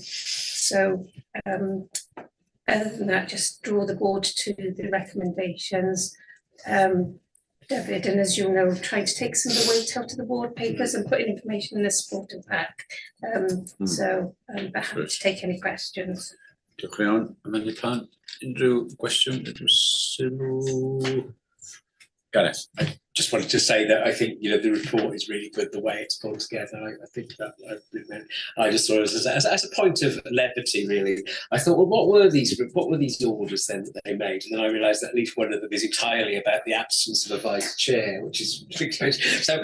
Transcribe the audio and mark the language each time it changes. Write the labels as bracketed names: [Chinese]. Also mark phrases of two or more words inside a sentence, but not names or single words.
[English] So other than that, just draw the board to the recommendations. David, and as you know, trying to take some of the weight out of the board papers and putting information in the supporting pack. So I'm happy to take any questions. [Welsh] Diolch yn iawn. Am hynny pan, unrhyw gwestiwn, unrhyw sylw? Gareth. [English] I just wanted to say that I think the report is really good the way it's pulled together. I think that I just thought as a point of levity, really. I thought, well, what were these orders then that they made? And then I realised that at least one of them is entirely about the absence of a vice chair, which is so.